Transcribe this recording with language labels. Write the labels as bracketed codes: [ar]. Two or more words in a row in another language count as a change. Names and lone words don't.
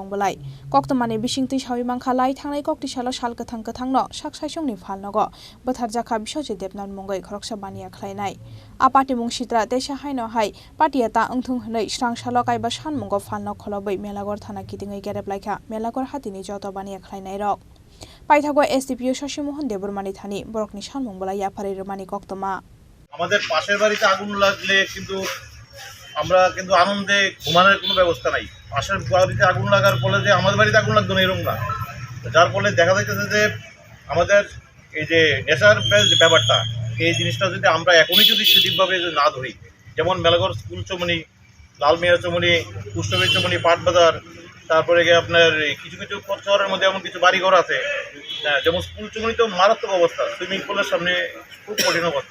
[trp] बलाय कक्तमानि बिसिंति सावि मांखा लाई थांनाय ककटी सालो साल गोथां गोथांनो साकसाइसंनि फालनगो बोथारजाखा बिश्वजित देबनाथ मुंगै खरकसा बानिया खलायनाय आ पार्टी मुं सित्रा तेसा हायनो हाय पार्टीया ता ओंथुं हनै स्रां सालो गायबा सानमुंगो फालनो खलबै मेलागर थाना किटिंगे गेरेब लाइखा मेलागर हातिनि जत बानिया खलायनाय रक पाइथागो एसडीपीओ शशिमोहन देबबर्मानि थानि बरकनि सानमुं बलाय याफारि रेमानि कक्तमा [bn] আমাদের পাশের বাড়িতে আগুন লাগলে কিন্তু আমরা কিন্তু আনন্দে ঘুমানোর কোনো ব্যবস্থা নাই। পাশের বাড়িতে আগুন লাগার ফলে যে আমাদের বাড়িতে আগুন লাগতো না এরকম না, যার ফলে দেখা যাইতেছে যে আমাদের এই যে নেশার যে ব্যাপারটা, এই জিনিসটা যদি আমরা এখনই যদি সঠিকভাবে না ধরি, যেমন মেলাগড় স্কুল চমনি, লালমিয়া চমনি, কুষ্টবী চমনি, পাটবাজার, তারপরে গিয়ে আপনার কিছু কিছু শহরের মধ্যে এমন কিছু বাড়িঘর আছে, যেমন স্কুল চমনি তো মারাত্মক অবস্থা, সুইমিং পুলের সামনে খুব কঠিন অবস্থা।